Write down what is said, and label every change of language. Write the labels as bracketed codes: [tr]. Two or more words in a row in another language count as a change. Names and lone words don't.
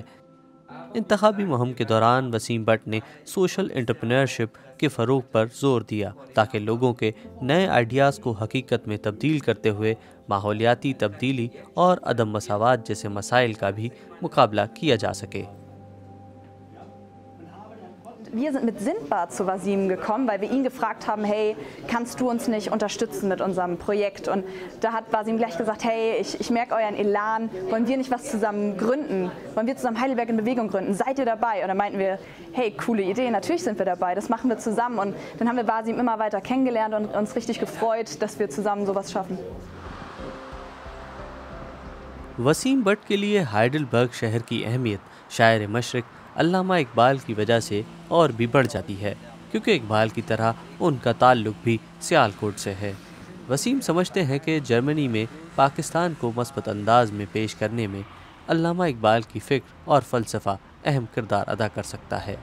[ur] انتخابی مہم کے دوران وسیم بٹ نے [en] social entrepreneurship [ur] کے فروغ پر زور دیا، تاکہ لوگوں کے نئے آئیڈیاز کو حقیقت میں تبدیل کرتے ہوئے ماحولیاتی تبدیلی اور عدم مساوات جیسے مسائل کا بھی مقابلہ کیا جا سکے. [de] Wir sind mit Sindbad zu Wasim gekommen, weil wir ihn gefragt haben, hey, kannst du uns nicht unterstützen mit unserem Projekt? Und da hat Wasim gleich gesagt, hey, ich merke euren Elan, wollen wir nicht was zusammen gründen? Wollen wir zusammen Heidelberg in Bewegung gründen? Seid ihr dabei? Und dann meinten wir, hey, coole Idee, natürlich sind wir dabei, das machen wir zusammen. Und dann haben wir Wasim immer weiter kennengelernt und uns richtig gefreut, dass wir zusammen sowas schaffen. [ur] وسیم بٹ کے لیے ہائیڈلبرگ شہر کی اہمیت شاعر مشرق علامہ اقبال کی وجہ سے اور بھی بڑھ جاتی ہے، کیونکہ اقبال کی طرح ان کا تعلق بھی سیالکوٹ سے ہے. وسیم سمجھتے ہیں کہ جرمنی میں پاکستان کو مثبت انداز میں پیش کرنے میں علامہ اقبال کی فکر اور فلسفہ اہم کردار ادا کر سکتا ہے.